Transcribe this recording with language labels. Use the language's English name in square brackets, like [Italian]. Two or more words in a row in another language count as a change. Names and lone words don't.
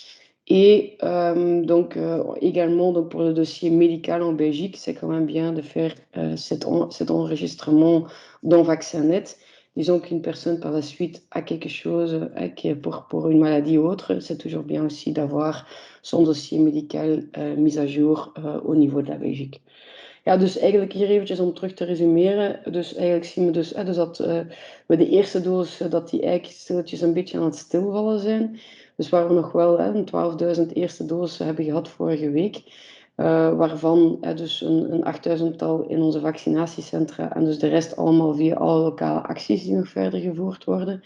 [French] Et donc également donc pour le dossier médical en Belgique, c'est quand même bien de faire cet enregistrement dans VaccinNet. Disons qu'une personne par la suite a quelque chose pour une maladie ou autre, c'est toujours bien aussi d'avoir son dossier médical mis à jour au niveau de la Belgique. [Dutch] Ja, dus eigenlijk hier eventjes om terug te resumeren. Dus eigenlijk zien we dus dat we de eerste doos, dat die eigenlijk stilletjes een beetje aan het stilvallen zijn. Dus waar we nog wel een 12.000 eerste doos hebben gehad vorige week, waarvan dus een 8.000-tal in onze vaccinatiecentra en dus de rest allemaal via alle lokale acties die nog verder gevoerd worden.